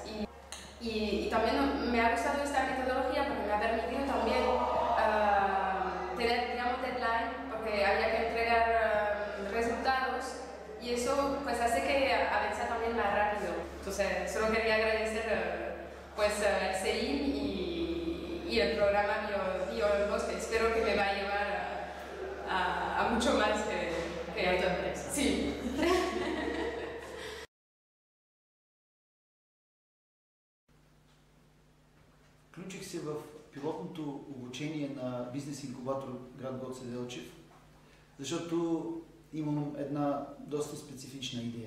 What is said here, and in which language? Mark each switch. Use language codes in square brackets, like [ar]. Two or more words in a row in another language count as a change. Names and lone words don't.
[es] Y también me ha gustado esta metodología porque me ha permitido también tener, digamos, deadline, porque había que entregar resultados y eso pues hace que avance también más rápido. Entonces solo quería agradecer pues el CEIM y el programa Be Your Own Boss, que espero que me va a llevar a mucho más que a tu empresa. Sí. [bg] Включих се в пилотното обучение на бизнес инкубатор град Гоце Делчев, защото имам една доста специфична идея.